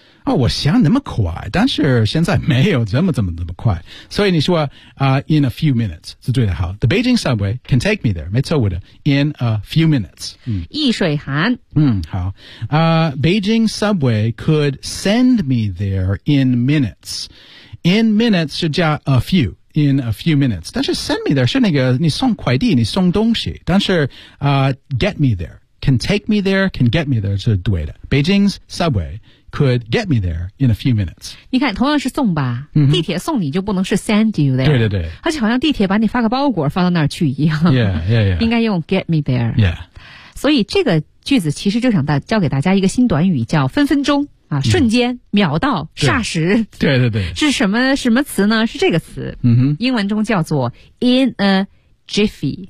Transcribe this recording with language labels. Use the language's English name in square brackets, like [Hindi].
[Chinese] 哦，我想那么快，但是现在没有这么快。所以你说 [English] in a few minutes, [Chinese] 是对的。 [English] 好，the Beijing subway can take me there, [Chinese] 没错误的， [English] in a few minutes. [Chinese] 易水寒。 [English] 好，Beijing subway could send me there in minutes. [Chinese] In minutes 是加 a few, [English] in a few minutes. [Chinese] 但是 [English] send me there [Chinese] 是那个你送快递你送东西。 [English] 但是、get me there, can take me there, can get me there [Chinese] 是对的。 [English] Beijing's subway could get me there in a few minutes. [Chinese] 你看同样是送吧、 mm-hmm. 地铁送你就不能是 [English] send you there. [Chinese] 对对对。而且好像地铁把你发个包裹放到那儿去一样。 Yeah, yeah, yeah. 应该用 [English] get me there. Yeah. [Chinese] 所以这个句子其实就想教给大家一个新短语叫分分钟。啊，瞬间、秒到、霎时，对对对，是什么词呢？是这个词，英文中叫做 [English] in a jiffy。